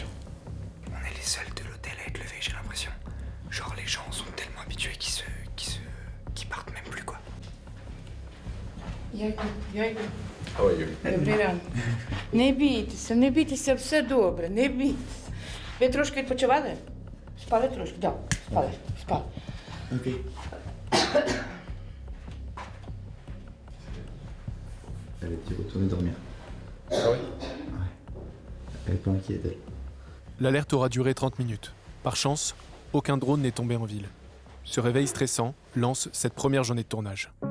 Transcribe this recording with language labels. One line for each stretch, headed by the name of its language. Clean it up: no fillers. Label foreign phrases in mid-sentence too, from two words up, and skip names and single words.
French: On est les seuls de l'hôtel à être levés, j'ai l'impression. Genre les gens sont tellement habitués qu'ils partent même plus, quoi.
Ukrainian: Я йду.
English: How are you?
Ukrainian: Добрий ранок. Не бійтеся, все добре, не бійтеся. Ви трошки відпочивали? Спали трошки? Так, спали.
French: Ok. Elle était retournée dormir. Ah oui? Ouais. Elle est pas inquiète, elle. L'alerte aura duré 30 minutes. Par chance, aucun drone n'est tombé en ville. Ce réveil stressant lance cette première journée de tournage.